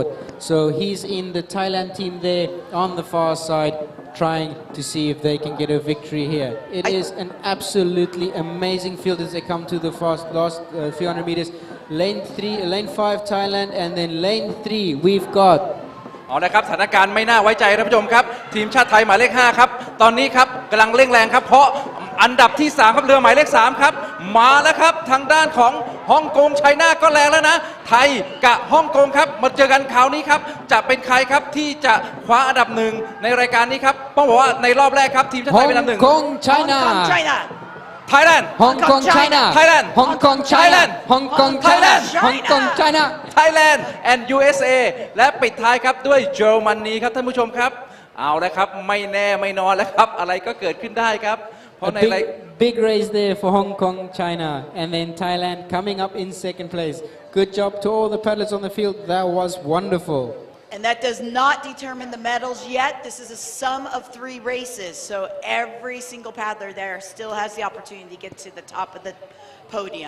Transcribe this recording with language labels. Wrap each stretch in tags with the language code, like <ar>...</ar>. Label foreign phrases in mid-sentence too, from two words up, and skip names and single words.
<en>So he's in the Thailand team there on the far side, trying to see if they can get a victory here. It is an absolutely amazing field as they come to the last few hundred meters. Lane 5 Thailand, and then lane 3 we've got</en> <th>เอาละครับสถานการณ์ไม่น่าไว้ใจท่านผู้ชมครับทีมชาติไทยหมายเลข5ครับตอนนี้ครับกำลังเร่งแรงครับเพราะอันดับที่3ครับเรือหมายเลข3ครับมาแล้วครับทางด้านของฮ่องกงไชน่าก็แรงแล้วนะไทยกับฮ่องกงครับมาเจอกันคราวนี้ครับจะเป็นใครครับที่จะคว้าอันดับ1ในรายการนี้ครับต้องบอกว่าในรอบแรกครับทีมชาติไทยเป็นอันดับ1</th> <en>Hong Kong China Thailand Hong Kong China Thailand Hong Kong China Hong Kong China Hong Kong China</en> <th>Thailand and USA และปิดท้ายครับด้วยเยอรมนีครับท่านผู้ชมครับเอาแล้วครับไม่แน่ไม่นอนแล้วครับอะไรก็เกิดขึ้นได้ครับเพราะใน</th> <en>big race there for Hong Kong China and then Thailand coming up in second place. Good job to all the paddlers on the field. That was wonderful. And that does not determine the medals yet. This is a sum of 3 races. So every single paddler there still has the opportunity to get to the top of the podium.</en>